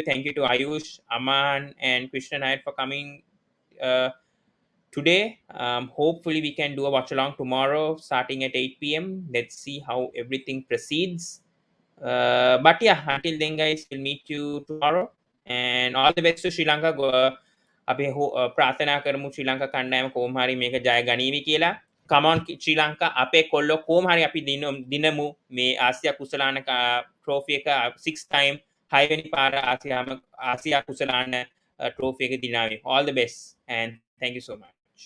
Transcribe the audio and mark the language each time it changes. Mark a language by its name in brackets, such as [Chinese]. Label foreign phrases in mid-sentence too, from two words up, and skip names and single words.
[English] Thank you to Ayush, Aman, and Krishna Nair for coming today. Hopefully, we can do a watch along tomorrow starting at 8 p.m. Let's see how everything proceeds. But yeah, until then, guys, we'll meet you tomorrow. And all the best to Sri Lanka. [Sinhala] අපි ප්‍රාර්ථනා කරමු ශ්‍රී ලංකා කණ්ඩායම කොහොම හරි මේක ජය ගනීවි කියලා. [English] Come on [Sinhala] ශ්‍රී ලංකා, අපේ කොල්ලෝ කොහොම හරි අපි දිනමු මේ ආසියා කුසලාන ට්‍රෝෆි එක 6 time 6 වෙනි පාර ආසියා කුසලාන ට්‍රෝෆි එක දිනාවේ. [English] All the best and thank you so much.